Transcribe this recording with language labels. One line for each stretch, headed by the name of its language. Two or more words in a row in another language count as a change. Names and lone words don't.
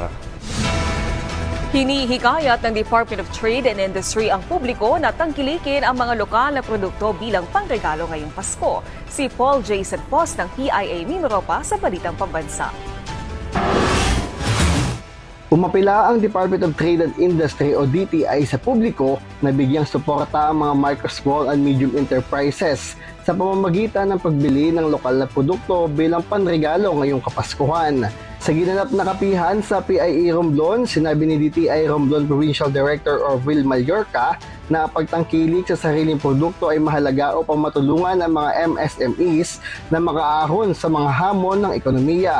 Filipino: Hinihikayat ng Department of Trade and Industry ang publiko na tangkilikin ang mga lokal na produkto bilang pangregalo ngayong Pasko. Si Paul Jason Foss ng PIA Mimaropa sa Balitang Pambansa. Umapila ang Department of Trade and Industry o DTI sa publiko na bigyang suporta ang mga micro,
English: small and medium enterprises
Filipino: sa pamamagitan ng pagbili ng lokal na produkto bilang panregalo ngayong Kapaskuhan. Sa ginanap na kapihan sa PIE Romblon, sinabi ni DTI Romblon Provincial Director Orville Mallorca na pagtangkilik sa sariling produkto ay mahalaga upang matulungan ang mga MSMEs na makaahon sa mga hamon ng ekonomiya.